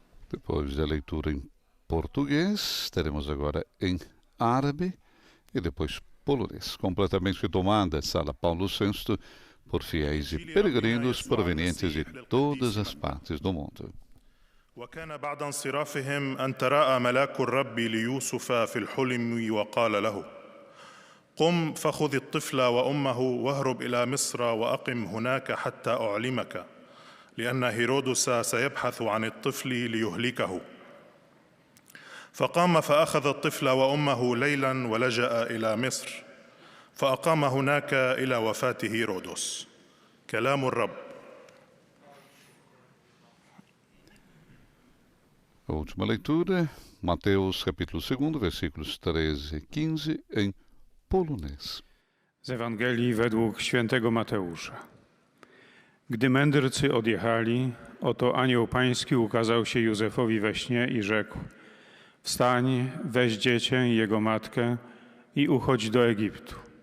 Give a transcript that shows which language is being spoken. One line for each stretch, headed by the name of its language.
Portuguese: Depois da leitura em português, teremos agora em árabe e depois polonês, completamente tomada a Sala Paulo VI por fiéis e peregrinos provenientes de todas as partes do mundo.
Arabic: وكان بعد انصرافهم أن تراءى ملاك الرب ليوسف في الحلم وقال له: قم فخذ الطفل وأمه واهرب إلى مصر وأقم هناك حتى أعلمك، لأن هيرودس سيبحث عن الطفل ليهلكه. فقام فأخذ الطفل وأمه ليلا ولجأ إلى مصر، فأقام هناك إلى وفاة هيرودس. كلام الرب.
Portuguese: A última leitura, Mateus capítulo 2, versículos 13 e 15, em polonês.
Polish: Z Ewangelii według świętego Mateusza. Gdy mędrcy odjechali, oto anioł pański ukazał się Józefowi we śnie i rzekł: wstań, weź dziecię i jego matkę i uchodź do Egiptu.